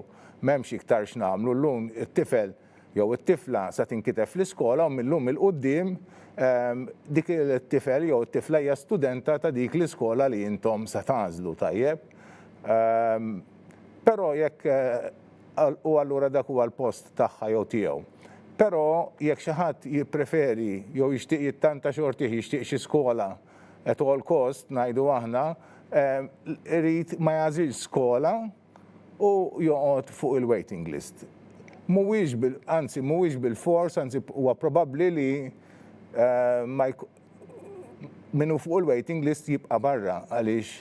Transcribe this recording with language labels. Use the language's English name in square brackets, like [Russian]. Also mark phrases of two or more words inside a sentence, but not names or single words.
[Maltese] M'hemmx iktar x'nagħmlu llum it-tifel jew it-tifla sa tinkiteb fl-iskola u millum il-qudiem dik il-tifel jew it-tifla hija studenta ta' dik l-iskola li intom se tagħżlu tajjeb. Però jekk u allura dak huwa l-post tagħha jew tiegħu. Però jekk xi ħadd jippreferi jew jixtieq jittanta xortih jixtieq xi skola [English] at all cost [Maltese] ngħidu aħna, irid ma jażilx skola u joqgħod fuq il- [English] waiting list. [Maltese] Mhuwiex bil-fors, anzi huwa probabbli li minnu fuq il- [English] waiting list [Maltese] jibqa' barra għaliex